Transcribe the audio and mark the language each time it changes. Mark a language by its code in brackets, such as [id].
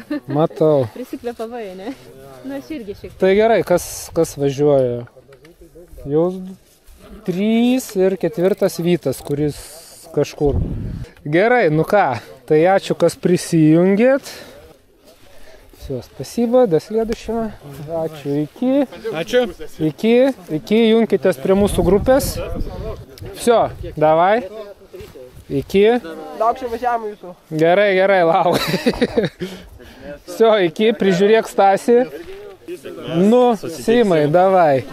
[lt] Matau. Prisikvėpavai, ne? Na, aš irgi šiek tiek. Tai gerai, kas važiuoja? Jau 3 ir 4 Vytas, kuris kažkur. Gerai, nu ką, tai ačiū, kas prisijungėt. [ru] Все, спасибо, до следующего. [lt] Ačiū, iki. Ačiū. Iki, junkitės prie mūsų grupės. [ru] Все, давай. [lt] Iki. Lauk čia važiavimą jūsų. Gerai, lauk. [ru] Все, [lt] iki, prižiūrėk Stasį. Nu, Simai, davai.